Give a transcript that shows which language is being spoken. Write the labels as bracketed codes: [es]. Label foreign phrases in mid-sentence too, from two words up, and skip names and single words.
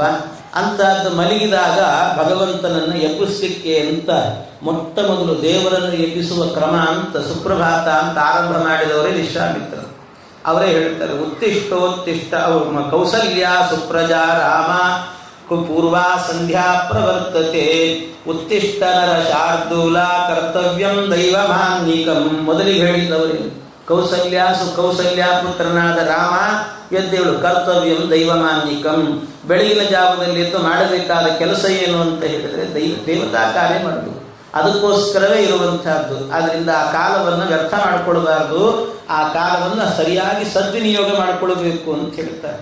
[kn] ಅಂತದ್ದು ಮಲಗಿದಾಗ ಭಗವಂತನನ್ನು ಎಬ್ಬಿಸ್ಲಿಕ್ಕೆ ಅಂತ ಮೊಟ್ಟ ಮೊದಲು ದೇವರನ್ನು ಎಬ್ಬಿಸುವ ಕ್ರಮ ಅಂತ ಸುಪ್ರಭಾತ ಅಂತ ಆರಂಭ ಮಾಡಿದವರೇ ವಿಶ್ವಾಮಿತ್ರ. ಅವರೇ ಹೇಳ್ತಾರೆ, [sa] ಉತ್ತಿಷ್ಟೋತ್ತಿಷ್ಟ ಕೌಸಲ್ಯ ಸುಪ್ರಜಾ ರಾಮ ಪೂರ್ವಾ ಸಂಧ್ಯಾ ಪ್ರವರ್ತತೆ ಉತ್ತಿಷ್ಟ ನರ ಶಾರ್ದೂಲ ಕರ್ತವ್ಯಂ ದೈವಮಾನ್ನಿಕಂ. [kn] ಮೊದಲಿಗೆ ಹೇಳಿದವರು ಕೌಸಲ್ಯ ಪುತ್ರನಾದ ರಾಮ ಎದ್ದೇಳು, [sa] ಕರ್ತವ್ಯಂ ದೈವಮಾನ್ಯಿಕಂ. [kn] ಬೆಳಗಿನ ಜಾವದಲ್ಲಿ ಎದ್ದು ಮಾಡಬೇಕಾದ ಕೆಲಸ ಏನು ಅಂತ ಹೇಳಿದರೆ ದೇವತಾ ಕಾರ್ಯ ಮಾಡಬೇಕು. ಅದಕ್ಕೋಸ್ಕರವೇ ಇರುವಂತಹದ್ದು. ಆದ್ದರಿಂದ ಆ ಕಾಲವನ್ನು ವ್ಯರ್ಥ ಮಾಡಿಕೊಳ್ಬಾರ್ದು, ಆ ಕಾಲವನ್ನು ಸರಿಯಾಗಿ ಸದ್ವಿನಿಯೋಗ ಮಾಡಿಕೊಳ್ಬೇಕು ಅಂತ ಹೇಳ್ತಾರೆ.